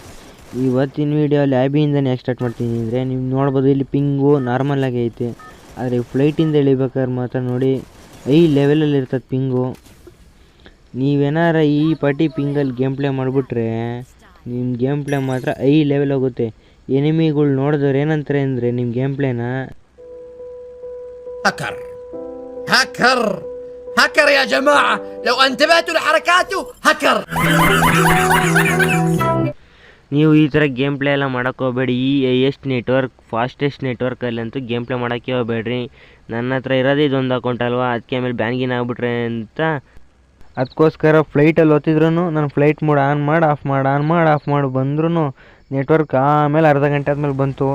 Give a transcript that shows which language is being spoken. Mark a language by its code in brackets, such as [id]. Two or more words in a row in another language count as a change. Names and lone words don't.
[kn] ಇವತ್ತಿನ ವಿಡಿಯೋ ಲ್ಯಾಬಿಯಿಂದನೇ ಸ್ಟಾರ್ಟ್ ಮಾಡ್ತೀನಿ. ಅಂದರೆ ನೀವು ನೋಡ್ಬೋದು, ಇಲ್ಲಿ ಪಿಂಗು ನಾರ್ಮಲ್ ಆಗಿ ಐತೆ. ಆದರೆ ಫ್ಲೈಟಿಂದ ಇಳಿಬೇಕಾದ್ರೆ ಮಾತ್ರ ನೋಡಿ [en] high level [kn] ಇರ್ತದೆ ಪಿಂಗು. ನೀವೇನಾರ ಈ ಪಟ್ಟಿ ಪಿಂಗಲ್ಲಿ [en] game play [kn] ಮಾಡಿಬಿಟ್ರೆ ನಿಮ್ಮ [en] game play [kn] ಮಾತ್ರ [en] high level [kn] ಹೋಗುತ್ತೆ. ಎನಿಮಿಗಳು ನೋಡಿದವ್ರು ಏನಂತಾರೆ ಅಂದರೆ ನಿಮ್ಮ [en] game play [ar] هاكر هاكر يا جماعة، لو انتبهتوا لحركاته هاكر. [kn] ನೀವು ಈ ಥರ [en] game play [kn] ಎಲ್ಲ ಮಾಡೋಕ್ಕೆ ಹೋಗಬೇಡಿ. ಈ [en] highest network, fastest network game play [kn] ಮಾಡೋಕ್ಕೆ ಹೋಗಬೇಡ್ರಿ. ನನ್ನ ಹತ್ರ ಇರೋದೇ ಇದೊಂದು ಅಕೌಂಟ್ ಅಲ್ವಾ, ಅದಕ್ಕೆ ಆಮೇಲೆ ಬ್ಯಾನ್ಗಿನ್ ಆಗಿಬಿಟ್ರೆ ಅಂತ ಅದಕ್ಕೋಸ್ಕರ ಫ್ಲೈಟಲ್ಲಿ ಓದ್ತಿದ್ರು ನಾನು [en] flight mode on [kn] ಮಾಡಿ ಆಫ್ ಮಾಡಿ ಬಂದ್ರೂ ನೆಟ್ವರ್ಕ್ ಆಮೇಲೆ ಅರ್ಧ ಗಂಟೆ ಆದಮೇಲೆ ಬಂತು.